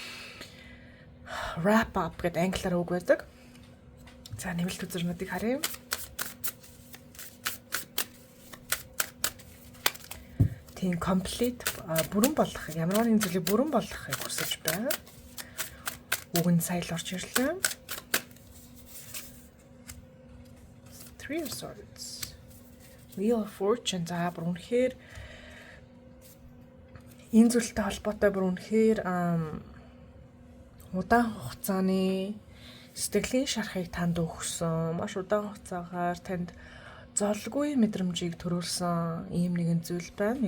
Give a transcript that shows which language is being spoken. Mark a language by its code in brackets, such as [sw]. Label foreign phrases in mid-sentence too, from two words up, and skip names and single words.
[en] Wrap up [mn] гэдэг англиар үг байдаг. За нэмэлт үзэрнүүдийг харъя. Тийм complete бүрэн болгохыг, ямарваа нэгэн зүйлийг бүрэн болгохыг хүсэж байна. Үг нь сая л орж ирлээ. Three of Swords. Wheel of Fortune. За бүр үнэхээр энэ зүйлтэй холбоотой бүр үнэхээр удаан хугацааны сэтгэлийн шарахыг танд өгсөн. Маш удаан хугацаагаар танд золгүй мэдрэмжийг төрүүлсэн ийм нэгэн зүйл байна.